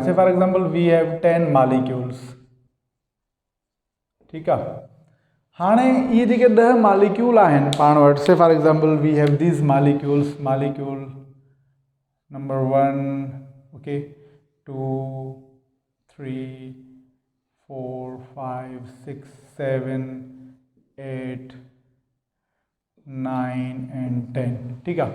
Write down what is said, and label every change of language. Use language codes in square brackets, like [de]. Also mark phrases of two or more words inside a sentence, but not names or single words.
[en] Say for example we have 10 molecules, [sd] ठीकु आहे। हाणे इहे जेके 10 मॉलिक्यूल आहिनि पाण वटि, [en] Say for example we have these molecules, molecule number 1, ओके, 2, 3, 4, 5, 6, 7, 8, 9 and 10, [sd] ठीकु आहे।